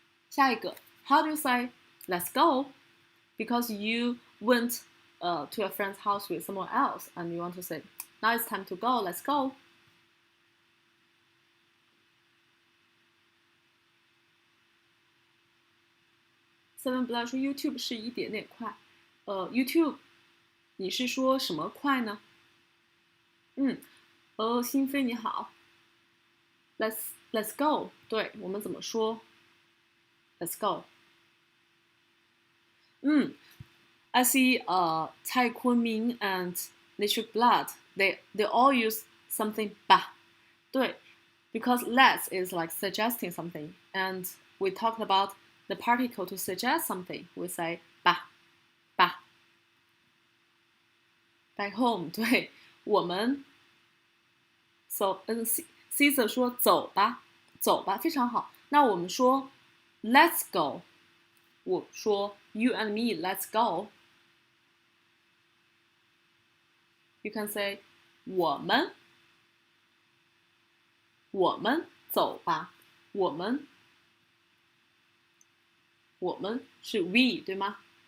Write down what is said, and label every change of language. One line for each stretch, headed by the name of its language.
Chinese: 下一个
English: How do you say let's go? Because you went to a friend's house with someone else and you want to say now it's time to go, let's go.
Chinese: Seven Blood 说 YouTube 是一点点快。 YouTube 你是说什么快呢？哦，心飞你好，
English: Let's go。
Chinese: 对，我们怎么说？
English: Let's go。 I see Cai Kunming and Nature Blood. They all use something 吧。对，because let's is like suggesting something, and we talked about the particle to suggest something. We say 吧。 Back home，
Chinese: 对，我们 so Caesar 说走吧，非常好。那我们说
English: Let's go，
Chinese: 我说
English: You and me let's go。 You can say
Chinese: 我们走吧，我们是 we 对吗？